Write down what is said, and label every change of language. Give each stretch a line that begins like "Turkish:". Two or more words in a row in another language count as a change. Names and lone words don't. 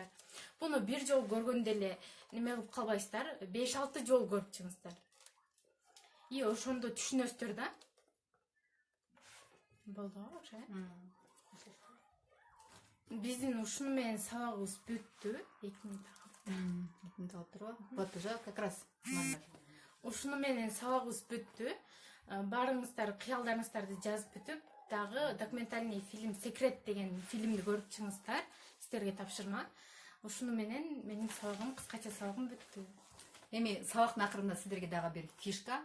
Kyrgyz: Буну бир жолу көргөндө эле неме кылып калбайсыздар, 5-6 жолу көрүп чыгыңыздар. И ошондо түшүнөсүздөр да. Болдубу ошо? Биздин ушуну менен сабагыбыз бүттү. 2 минут алып турбу?
Russian: Вот уже как раз.
Kyrgyz: Ушуну менен сабагыбыз бүттү. Баарыңыздар кыялдарыңыздарды жазып бүтүп, дагы
Russian: документальный фильм
Kyrgyz: Секрет деген фильмди көрүп чыгыңыздар. Сиздерге тапшырма. Ушуну менен менин сабагым, кыскача сабагым бүттү. Эми сабактын акырында сиздерге дагы бир фишка.